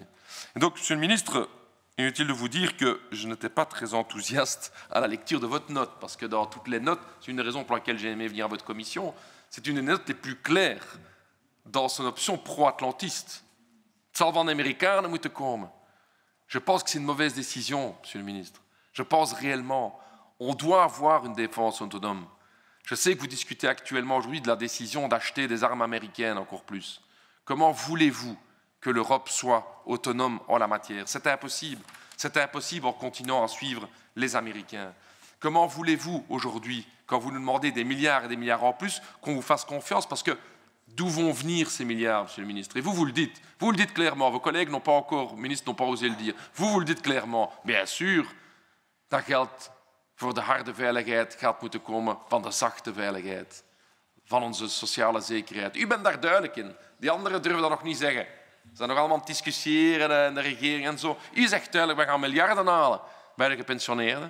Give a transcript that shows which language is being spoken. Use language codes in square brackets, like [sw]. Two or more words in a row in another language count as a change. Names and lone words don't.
[fr] Et donc, Monsieur le ministre, inutile de vous dire que je n'étais pas très enthousiaste à la lecture de votre note, parce que dans toutes les notes, c'est une des raisons pour laquelle j'ai aimé venir à votre commission, c'est une des notes les plus claires dans son option pro-atlantiste. Salvan américain ne moet komen. Je pense que c'est une mauvaise décision, Monsieur le ministre. Je pense réellement, on doit avoir une défense autonome. Je sais que vous discutez actuellement aujourd'hui de la décision d'acheter des armes américaines encore plus. Comment voulez-vous que l'Europe soit autonome en la matière? C'est impossible. C'est impossible en continuant à suivre les Américains. Comment voulez-vous aujourd'hui, quand vous nous demandez des milliards et des milliards en plus, qu'on vous fasse confiance? Parce que d'où vont venir ces milliards, Monsieur le ministre? Et vous le dites clairement. Vos collègues n'ont pas encore, ministres n'ont pas osé le dire. Vous le dites clairement. Bien sûr, [nl] dat geld voor de harde veiligheid gaat moeten komen van de zachte veiligheid. Van onze sociale zekerheid. U bent daar duidelijk in. Die anderen durven dat nog niet zeggen. Ze zijn nog allemaal aan het discussiëren in de regering en zo. U zegt duidelijk, we gaan miljarden halen bij de gepensioneerden.